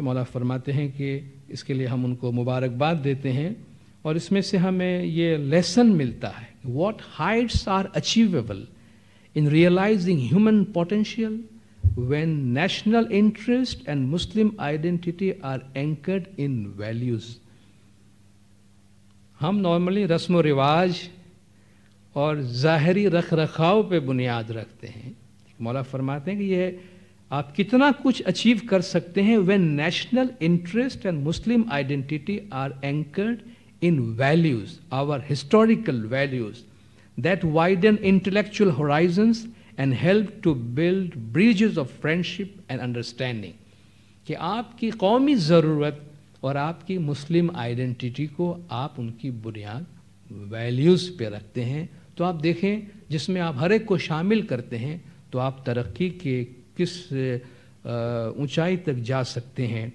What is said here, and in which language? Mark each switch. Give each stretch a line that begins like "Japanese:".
Hindi: मौला फरमाते हैं कि इसके लिए हम उनको मुबारकबाद देते हैं और इसमें से हमें ये लेसन मिलता है,
English: What heights are achievable in realizing human potential when national interest and Muslim identity are anchored in values.
Hindi: हम नॉर्मली रस्म व रिवाज और ज़ाहरी रख रखाव पे बुनियाद रखते हैं. मौला फरमाते हैं कि ये आप कितना कुछ अचीव कर सकते हैं
English: when national interest and Muslim identity are anchored in values, our historical values that widen intellectual horizons and help to build bridges of friendship and understanding.
Hindi: कि आपकी कौमी ज़रूरत और आपकी मुस्लिम आइडेंटिटी को आप उनकी बुनियाद वैल्यूज़ पे रखते हैं, तो आप देखें जिसमें आप हर एक को शामिल करते हैं तो आप तरक्की के किस ऊंचाई तक जा सकते हैं.